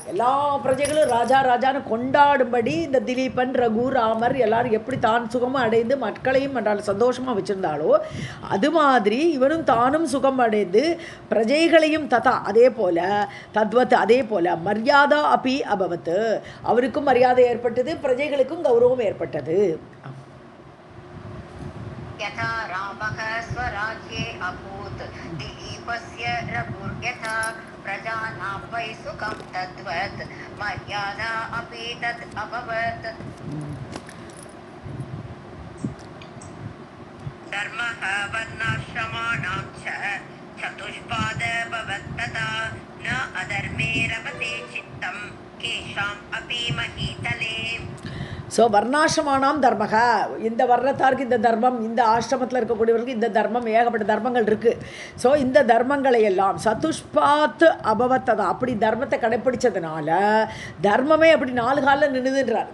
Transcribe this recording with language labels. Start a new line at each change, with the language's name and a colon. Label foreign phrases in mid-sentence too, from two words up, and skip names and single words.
Tamil: எல்லா பிரஜைகளும் ராஜான்னு கொண்டாடும்படி இந்த திலீபன் ரகு ராமர் எல்லாரும் எப்படி தான் சுகமாக அடைந்து மக்களையும் சந்தோஷமாக வச்சுருந்தாலோ அது மாதிரி இவனும் தானும் சுகம் அடைந்து பிரஜைகளையும் ததா அதே போல் தத்வத் அதே போல்
Sanskrit: मर्यादा अपि अभवत्,
Tamil: அவருக்கும் மரியாதை ஏற்பட்டது, பிரஜைகளுக்கும் கௌரவம் ஏற்பட்டது.
Sanskrit: यथा रामः स्वराज्ये अभूत् दिलीपस्य रघुर्यथा प्रजानां वै सुखं तद्वत् मर्यादा अपि तत् अभवत्. धर्मः वर्णाश्रमाणां च चतुष्पाद भवत् तथा न अधर्मे रमते चित्तं केषाम् अपि महीतले.
Tamil: ஸோ
Sanskrit: वर्णाश्रमाणां धर्मः,
Tamil: இந்த வர்ணத்தாருக்கு இந்த தர்மம், இந்த ஆசிரமத்தில் இருக்கக்கூடியவர்களுக்கு இந்த தர்மம், ஏகப்பட்ட தர்மங்கள் இருக்குது. ஸோ இந்த தர்மங்களை எல்லாம்
Sanskrit: चतुष्पात् अभवत्तथा,
Tamil: அப்படி தர்மத்தை கடைப்பிடிச்சதுனால தர்மமே அப்படி 4 காலில் நின்றுதுன்றார்.